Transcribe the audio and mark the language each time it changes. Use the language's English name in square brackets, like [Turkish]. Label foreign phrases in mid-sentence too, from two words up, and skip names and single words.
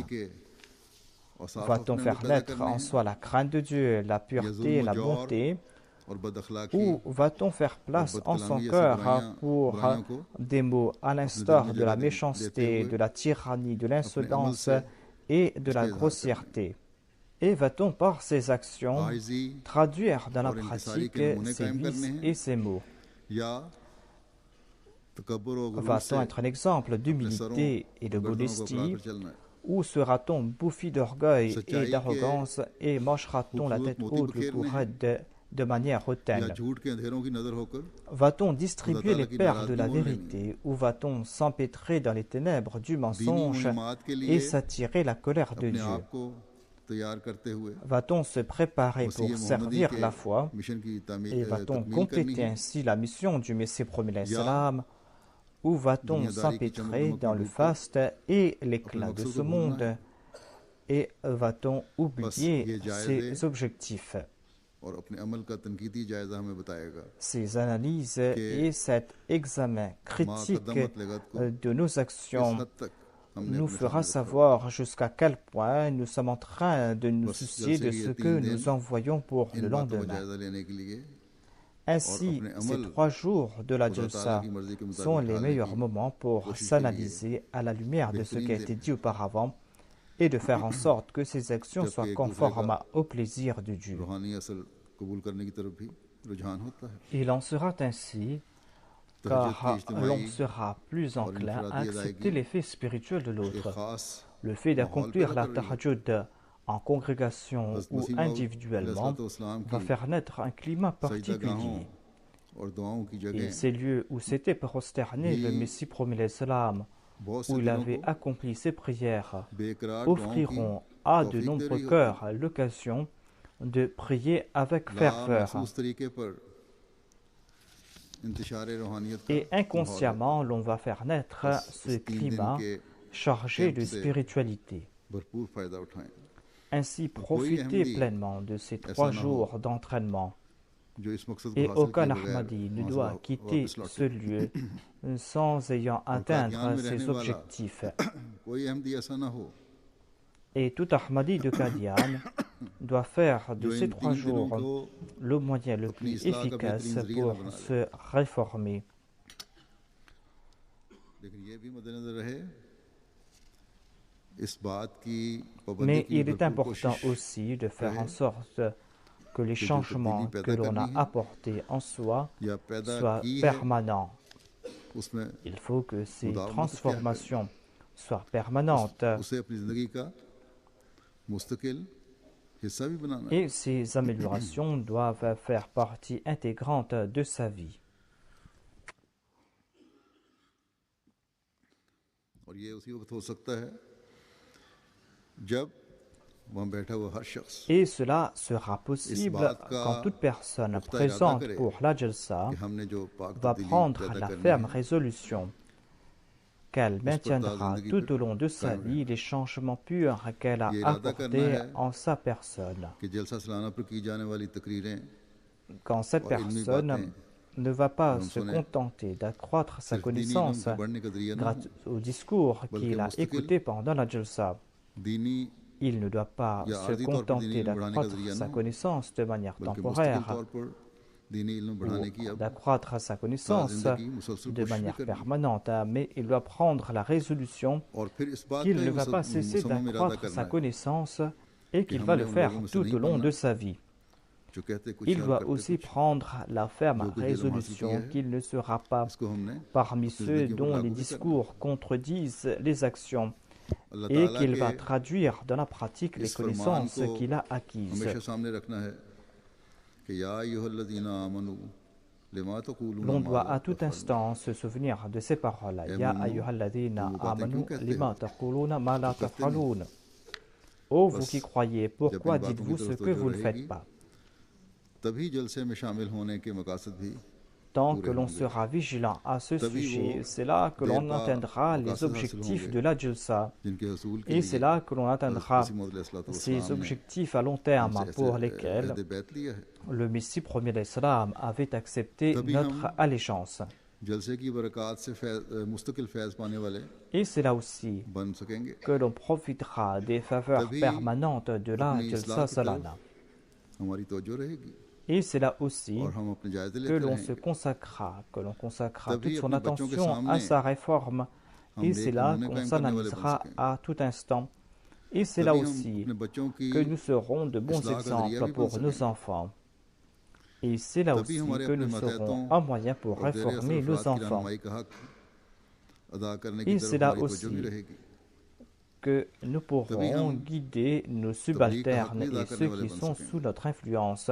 [French] Va-t-on faire naître en soi la crainte de Dieu, la pureté, la bonté, ou va-t-on faire place en son cœur pour des mots à l'instar de la méchanceté, de la tyrannie, de l'insolence et de la grossièreté? Et va-t-on par ces actions [Urdu] आजिज़ी [French] traduire dans la [Urdu] اور انکساری [French] pratique [Urdu] کے نمونے [French] ces [Urdu] قائم کرنے [French] vices [Urdu] हैं [French] et ces mots? [Urdu] یا تکبر اور غرور [French] Va-t-on [Urdu] से [French] être un exemple [Urdu] اپنے سروں [French] d'humilité et de [Urdu] اور گردنوں کو [French] modestie, [Urdu] پھیلا کر چلنا ہے [French] ou sera-t-on bouffi d'orgueil et [Urdu] سچائی کے [French] d'arrogance et mangera-t-on la [Urdu] खूबसूरत [French] tête [Urdu] मोती [French] haute [Urdu] बखेरने [French] pour [Urdu] हैं [French] être de manière [Urdu] या [French] hautaine? [Urdu] جھوٹ کے اندھیروں کی نذر ہو کر [French] Va-t-on [Urdu] खुदा [French] distribuer [Urdu] ताला [French] les [Urdu] की [French] perles de [Urdu] नाराजगी [French] la [Urdu] مول لینی ہے [French] vérité ou va-t on s'empêtrer dans les ténèbres du [Urdu] दीनी [French] mensonge [Urdu] مہمات کے [French] et [Urdu] लिए [French] s'attirer la colère de [Urdu] अपने [French] Dieu? [Urdu] آپ کو تیار کرتے ہوئے [French] Va-t-on se préparer [Urdu] मसीह [French] pour [Urdu] मोहम्मदी [French] servir [Urdu] के [French] la foi [Urdu] مشن کی [French] et va-t-on [Urdu] تکمیل کرنی [French] compléter [Urdu] है [French] ainsi la mission du Messie promis [Urdu] या [French] l'Islam ou va-t-on [Urdu] دنیاداری کی چمک [French] s'empêtrer [Urdu] दमक [French] dans [Urdu] में [French] le [Urdu] डूबकर [French] faste et [Urdu] अपने [French] l'éclat de [Urdu] मकसद [French] ce [Urdu] کو بھولنا [French] monde [Urdu] है [French] et va-t-on [Urdu] बस [French] oublier [Urdu] یہ جائزے [French] ses objectifs? [Urdu] اور اپنے عمل کا تنقیدی جائزہ ہمیں بتائے گا [French] Ces analyses [Urdu] कि [French] et cet examen [Urdu] माँ [French] critique [Urdu] کدمت لگت کو [French] de nos [Urdu] किस [French] actions [Urdu] حد تک ہم نے [French] nous [Urdu] अपने [French] fera [Urdu] سامنے رکھا ہوا [French] savoir jusqu'à quel point nous sommes en train de nous [Urdu] बस [French] soucier [Urdu] जलसे [French] de [Urdu] के [French] ce [Urdu] ये [French] que [Urdu] 3 دن [French] nous envoyons pour [Urdu] इन [French] le [Urdu] باتوں کا [French] lendemain. [Urdu] جائزہ لینے کے لیے [French] Ainsi, [Urdu] अपने [French] ces [Urdu] अमल [French] 3 jours de la [Urdu] خدا تعالیٰ [French] Jalsa [Urdu] کی مرضی کے [French] sont [Urdu] मुताबिक [French] les [Urdu] ढालने [French] meilleurs [Urdu] की [French] moments pour [Urdu] کوشش کے لیے [French] s'analyser à la lumière de ce qui a [Urdu] बेहतरीन [French] été [Urdu] दिन [French] dit auparavant et de faire en sorte que ces actions [Urdu] जबकि [French] soient [Urdu] ایک دوسرے [French] conformes [Urdu] का [French] au plaisir de Dieu. [Urdu] روحانی اصل قبول کرنے کی طرف بھی رجحان ہوتا ہے [French] Il en sera ainsi [Urdu] تہجد کی [French] car l'on [Urdu] इज्तिमाई [French] sera plus [Urdu] और [French] enclin à [Urdu] इनफरादी [French] accepter [Urdu] अदायगी [French] les faits spirituels de [Urdu] एक [French] l'autre. [Urdu] ख़ास [French] Le fait [Urdu] माहौल [French] d'accomplir [Urdu] पैदा [French] la [Urdu] کر رہی ہے [French] tahajjud en congrégation [Urdu] हज़रत [French] ou [Urdu] مسیح موعود [French] individuellement [Urdu] अलैहिस्सलाम [French] va [Urdu] की [French] faire naître un climat [Urdu] सजदागाहों [French] particulier. [Urdu] اور دعاؤں کی [French] Et [Urdu] जगह [French] ces lieux où s'était prosterné le [Urdu] भी [French] Messie promis l'Islam, [Urdu] بہت سے [French] où il [Urdu] दिलों [French] avait [Urdu] को [French] accompli ses prières, [Urdu] بےقرار دعاؤں کی [French] offriront à de [Urdu] توفیق دے [French] nombreux [Urdu] رہی ہوتی [French] cœurs l'occasion de prier avec ferveur. [Urdu] لامحسوس طریقے پر انتشار روحانیت کا [French] Et [Urdu] ماحول ہے [French] inconsciemment, l'on va faire naître [Urdu] बस [French] ce [Urdu] اس 3 دن [French] climat [Urdu] के [French] chargé [Urdu] कैंप [French] de [Urdu] से [French] spiritualité. [Urdu] بھرپور فائدہ اٹھائیں [French] Ainsi, [Urdu] कोई [French] profitez [Urdu] अहमदी [French] pleinement de ces [Urdu] ऐसा 3 نہ ہو [French] jours d'entraînement. [Urdu] جو اس مقصد کو [French] Et [Urdu] हासिल [French] aucun [Urdu] کیے بغیر [French] Ahmadi ne [Urdu] وہاں سے [French] doit quitter [Urdu] वापस [French] ce [Urdu] लौटे [French] lieu sans ayant [Urdu] اور قادیان [French] atteindre [Urdu] میں رہنے [French] ses [Urdu] वाला [French] objectifs. [Urdu] کوئی احمدی ایسا نہ ہو [French] Et tout Ahmadi de Qadian doit faire de [Urdu] जो [French] ces [Urdu] इन 3 3 دنوں [French] jours [Urdu] को [French] le moyen le [Urdu] अपनी [French] plus [Urdu] اصلاح کا [French] efficace [Urdu] بہترین ذریعہ [French] pour [Urdu] بنا لے [French] se réformer. [Urdu] لیکن یہ بھی مدنظر رہے اس بات کی پابندی [French] Mais [Urdu] की [French] il est [Urdu] भरपूर [French] important [Urdu] कोशिश [French] aussi de faire [Urdu] रहे [French] en sorte que les [Urdu] کہ جو [French] changements [Urdu] तब्दीली [French] que [Urdu] पैदा [French] l'on a [Urdu] کرنی ہے [French] apportés en soi [Urdu] یا پیدا [French] soient [Urdu] کی ہے [French] permanents. [Urdu] उसमें [French] Il faut que ces [Urdu] मुदावमत [French] transformations soient permanentes [Urdu] اسے اپنی زندگی کا مستقل حصہ بھی بنانا ہے [French] et ces améliorations doivent faire partie intégrante de sa vie. [Urdu] اور یہ اسی وقت ہو سکتا ہے جب وہاں بیٹھا ہوا ہر شخص [French] Et cela sera possible [Urdu] بات کا [French] quand toute personne [Urdu] پختہ ارادہ [French] présente [Urdu] करे [French] pour la Jalsa [Urdu] کہ ہم نے جو پاک [French] va [Urdu] तब्दीली [French] prendre [Urdu] पैदा [French] la [Urdu] करनी [French] ferme [Urdu] है [French] résolution qu'elle maintiendra [Urdu] zindagi [French] tout [Urdu] pe [French] au long de sa [Urdu] कायम [French] vie les changements purs qu'elle a [Urdu] یہ ارادہ کرنا [French] apportés [Urdu] है [French] en sa personne. [Urdu] کہ جلسہ سالانہ پر کی جانے والی تقریریں [French] Quand cette [Urdu] اور علمی [French] personne [Urdu] बातें [French] ne va pas [Urdu] हम [French] se [Urdu] सुने, [French] contenter d'accroître sa [Urdu] صرف دینی علم [French] connaissance [Urdu] کے بڑھنے کا ذریعہ نہ [French] grâce [Urdu] हो [French] au discours [Urdu] बल्कि [French] qu'il a [Urdu] मुस्तकिल [French] écouté pendant la Jalsa. [Urdu] दीनी [French] Il ne doit pas [Urdu] या [French] se [Urdu] عارضی طور پر دینی [French] contenter [Urdu] علم بڑھانے کا [French] d'accroître [Urdu] ذریعہ نہ [French] sa [Urdu] हो [French] connaissance de manière [Urdu] بلکہ مستقل [French] temporaire [Urdu] طور پر دینی علم بڑھانے کی [French] ou [Urdu] अब [French] d'accroître sa [Urdu] सारा [French] connaissance [Urdu] زندگی مسلسل [French] de [Urdu] کوشش بھی [French] manière [Urdu] करनी [French] permanente, mais il doit prendre la résolution [Urdu] اور پھر اس بات [French] qu'il [Urdu] का [French] ne [Urdu] ही [French] va pas cesser [Urdu] مصمم ارادہ [French] d'accroître sa [Urdu] کرنا ہے [French] connaissance et qu'il [Urdu] कि [French] va [Urdu] हमने [French] le [Urdu] उन [French] faire [Urdu] لوگوں میں سے [French] tout [Urdu] नहीं [French] au long [Urdu] बनना [French] de sa vie. [Urdu] جو کہتے کچھ [French] Il [Urdu] और [French] doit [Urdu] करते [French] aussi [Urdu] कुछ [French] prendre la ferme [Urdu] جو کچھ علم حاصل کیا [French] résolution [Urdu] है [French] qu'il ne sera pas [Urdu] اس کو ہم نے [French] parmi [Urdu] अपनी [French] ceux [Urdu] زندگی پر [French] dont [Urdu] लागू [French] les [Urdu] بھی کرنا [French] discours contredisent les actions [Urdu] अल्लाह [French] et [Urdu] ताला [French] qu'il [Urdu] के [French] va traduire dans la pratique les [Urdu] اس فرمان [French] connaissances [Urdu] को [French] qu'il a acquises. [Urdu] ہمیشہ سامنے رکھنا ہے کہ [Arabic] يا أيها الذين آمنوا لم تقولون [French] L'on [Arabic] मा [French] doit [Arabic] ला [French] à tout [Arabic] तफ़अलून [French] instant se souvenir de ces paroles. [Urdu] ए [Arabic] Ya [Urdu] मोमिनो [Arabic] ayyuhalladhina [Urdu] تم وہ باتیں [Arabic] amanu [Urdu] کیوں کہتے ہو [Arabic] لم تقولون ما لا [Urdu] جو کرتے نہیں [French] taf'alun. Ô vous [Urdu] बस [French] qui croyez, [Urdu] जब [French] pourquoi [Urdu] ان باتوں کی [French] dites-vous ce [Urdu] तरफ [French] que [Urdu] तवज्जो [French] vous ne [Urdu] रहेगी [French] faites pas? [Urdu] تبھی جلسے میں شامل ہونے کے مقاصد بھی [French] Tant [Urdu] पूरे [French] que l'on [Urdu] होंगे [French] sera vigilant à ce [Urdu] तभी [French] sujet, [Urdu] वो [French] c'est là que l'on [Urdu] देरपा [French] atteindra les [Urdu] مقاصد حاصل [French] objectifs [Urdu] होंगे [French] de la Jalsa. [Urdu] جن کے حصول کے [French] Et c'est [Urdu] लिए [French] là que l'on [Urdu] हज़रत [French] atteindra [Urdu] مسیح موعود [French] ces [Urdu] علیہ السلام نے [French] objectifs à long terme [Urdu] ہم سے ایسے [French] pour lesquels [Urdu] عہد بیعت لیا ہے [French] le Messie premier d'Islam avait accepté [Urdu] तभी [French] notre [Urdu] हम [French] allégeance. [Urdu] جلسے کی برکات سے مستقل فیض پانے والے [French] Et c'est là aussi [Urdu] بن سکیں گے [French] que l'on profitera des faveurs [Urdu] तभी [French] permanentes de la [Urdu] अपनी [French] Jalsa [Urdu] اصلاح کی [French] Salana. [Urdu] طرف ہماری توجہ رہے گی [French] Et c'est là aussi [Urdu] اور ہم اپنے جائزے [French] que [Urdu] लेते [French] l'on se [Urdu] रहेंगे [French] consacrera, que l'on consacrera [Urdu] तभी [French] toute son [Urdu] اپنے بچوں کے [French] attention à [Urdu] सामने [French] sa réforme. [Urdu] हम [French] Et c'est [Urdu] नेक [French] là [Urdu] नमूने [French] qu'on [Urdu] قائم کرنے والے بن [French] s'analysera [Urdu] सकेंगे [French] à tout instant Et c'est là aussi que nous serons de bons exemples pour nos enfants. Et c'est là aussi que nous serons un moyen pour réformer nos enfants. Et c'est là aussi que nous pourrons guider nos subalternes et ceux qui sont sous notre influence.